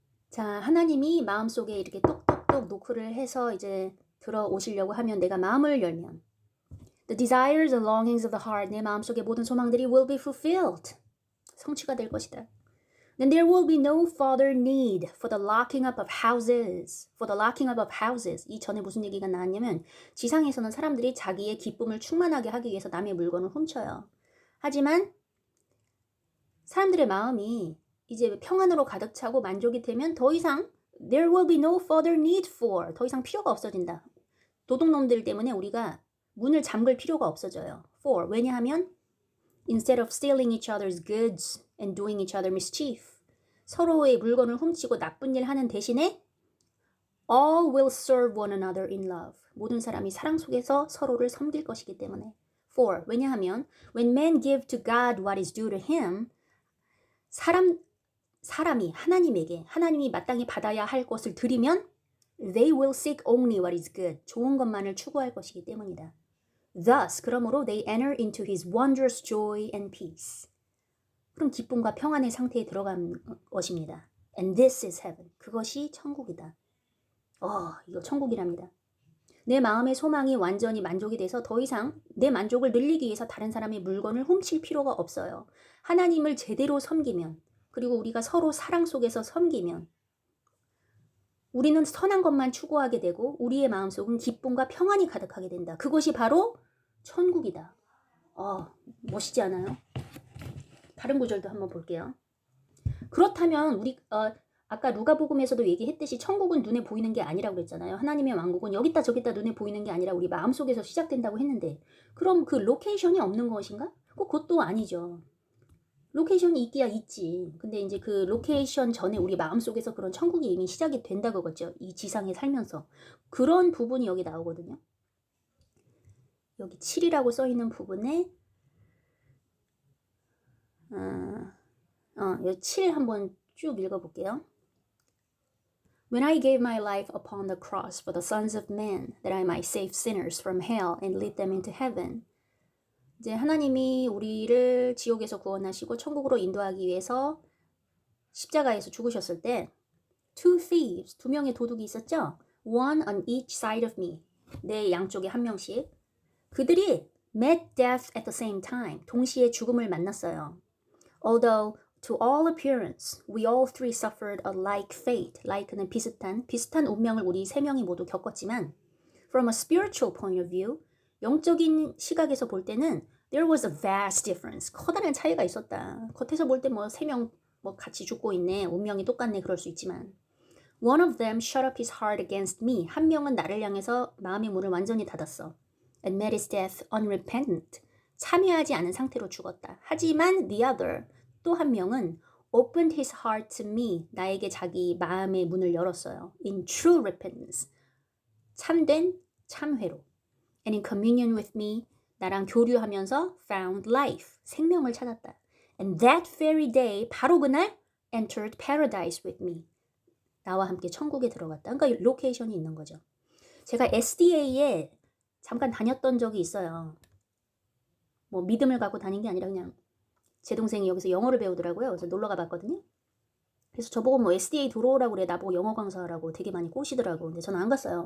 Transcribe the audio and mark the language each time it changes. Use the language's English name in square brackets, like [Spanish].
[Korean] 자, 하나님이 마음속에 이렇게 똑똑똑 노크를 해서 이제 들어오시려고 하면 내가 마음을 열면 [English] The desires and longings of the heart, [Korean] 내 마음속의 모든 소망들이 [English] will be fulfilled. [Korean] 성취가 될 것이다. [English] Then there will be no further need for the locking up of houses. For the locking up of houses. [Korean] 이 전에 무슨 얘기가 나왔냐면 지상에서는 사람들이 자기의 기쁨을 충만하게 하기 위해서 남의 물건을 훔쳐요. 하지만 사람들의 마음이 이제 평안으로 가득 차고 만족이 되면 더 이상 [English] there will be no further need for. [Korean] 더 이상 필요가 없어진다. 도둑놈들 때문에 우리가 문을 잠글 필요가 없어져요. [English] For. [Korean] 왜냐하면 [English] instead of stealing each other's goods and doing each other mischief. [Korean] 서로의 물건을 훔치고 나쁜 일 하는 대신에 [English] all will serve one another in love. [Korean] 모든 사람이 사랑 속에서 서로를 섬길 것이기 때문에. [English] For. [Korean] 왜냐하면 [English] when men give to God what is due to him, [Korean] 사람이 하나님이 마땅히 받아야 할 것을 드리면 [English] they will seek only what is good. [Korean] 좋은 것만을 추구할 것이기 때문이다. [English] Thus, [Korean] 그러므로 [English] they enter into his wondrous joy and peace. [Korean] 그럼 기쁨과 평안의 상태에 들어간 것입니다. [English] And this is heaven. [Korean] 그것이 천국이다. 이거 천국이랍니다. 내 마음의 소망이 완전히 만족이 돼서 더 이상 내 만족을 늘리기 위해서 다른 사람의 물건을 훔칠 필요가 없어요. 하나님을 제대로 섬기면, 그리고 우리가 서로 사랑 속에서 섬기면 우리는 선한 것만 추구하게 되고 우리의 마음속은 기쁨과 평안이 가득하게 된다. 그것이 바로 천국이다. 멋있지 않아요? 다른 구절도 한번 볼게요. 그렇다면 우리 아까 누가복음에서도 얘기했듯이 천국은 눈에 보이는 게 아니라고 그랬잖아요. 하나님의 왕국은 여기다 저기다 눈에 보이는 게 아니라 우리 마음속에서 시작된다고 했는데, 그럼 그 로케이션이 없는 것인가? 그것도 아니죠. 로케이션이 있기야 있지. 근데 이제 그 로케이션 전에 우리 마음속에서 그런 천국이 이미 시작이 된다 그거죠. 이 지상에 살면서. 그런 부분이 여기 나오거든요. 여기 7이라고 써있는 부분에 여기 7 한번 쭉 읽어볼게요. [English] When I gave my life upon the cross for the sons of men, that I might save sinners from hell and lead them into heaven. [Korean] 이제 하나님이 우리를 지옥에서 구원하시고 천국으로 인도하기 위해서 십자가에서 죽으셨을 때 [English] two thieves, [Korean] 두 명의 도둑이 있었죠? [English] One on each side of me. [Korean] 내 양쪽에 한 명씩. 그들이 [English] met death at the same time. [Korean] 동시에 죽음을 만났어요. [English] Although to all appearance, we all three suffered a like fate. Like는 [Korean] 비슷한 운명을 우리 세 명이 모두 겪었지만, [English] from a spiritual point of view, [Korean] 영적인 시각에서 볼 때는 [English] there was a vast difference. [Korean] 커다란 차이가 있었다. 겉에서 볼 때 뭐 세 명 뭐 같이 죽고 있네. 운명이 똑같네. 그럴 수 있지만, [English] one of them shut up his heart against me. [Korean] 한 명은 나를 향해서 마음의 문을 완전히 닫았어. [English] And met his death unrepentant. [Korean] 참여하지 않은 상태로 죽었다. 하지만 [English] the other, [Korean] 또 한 명은 [English] opened his heart to me. [Korean] 나에게 자기 마음의 문을 열었어요. [English] In true repentance. [Korean] 참된 참회로. [English] And in communion with me. [Korean] 나랑 교류하면서 [English] found life. [Korean] 생명을 찾았다. [English] And that very day, [Korean] 바로 그날 [English] entered paradise with me. [Korean] 나와 함께 천국에 들어갔다. 그러니까 로케이션이 있는 거죠. 제가 SDA에 잠깐 다녔던 적이 있어요. 뭐 믿음을 갖고 다닌 게 아니라 그냥 제 동생이 여기서 영어를 배우더라고요. 그래서 놀러 가봤거든요. 그래서 저보고 뭐 SDA 들어오라고 그래. 나보고 영어 강사하라고 되게 많이 꼬시더라고. 근데 저는 안 갔어요.